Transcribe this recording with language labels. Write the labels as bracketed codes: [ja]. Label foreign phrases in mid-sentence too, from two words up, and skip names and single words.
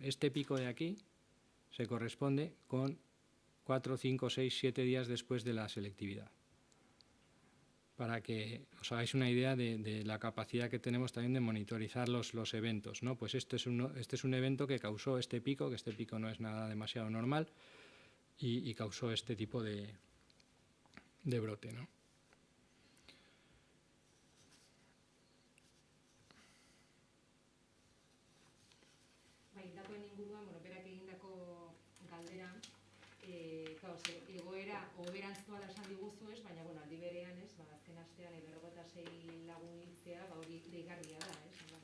[es] Este pico de aquí se corresponde con 4, 5, 6, 7 días después de la selectividad, para que os hagáis una idea de la capacidad que tenemos también de monitorizar los eventos, ¿no? Pues este es un evento que causó este pico, que este pico no es nada demasiado normal, y causó este tipo de brote, ¿no? [eu] Datoen inguruan, berak egindako galdera, egoera hoberantz doala esan diguzu ez, baina aldi berean ez, azken astean 56 lagun hiltzea, hori deigarria da, ez?